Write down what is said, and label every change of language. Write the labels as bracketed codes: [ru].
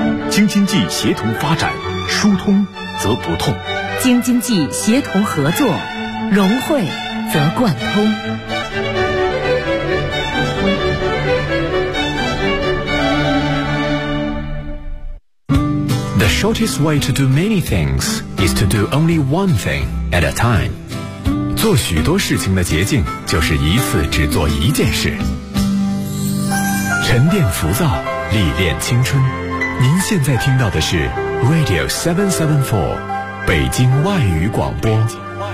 [zh] 京津冀协同发展，疏通则不痛。京津冀协同合作，融会则贯通。 [en] The shortest way to do many things is to do only one thing at a time. [zh] 做许多事情的捷径就是一次只做一件事。沉淀浮躁，历练青春。您现在听到的是 Radio 774北京外语广播。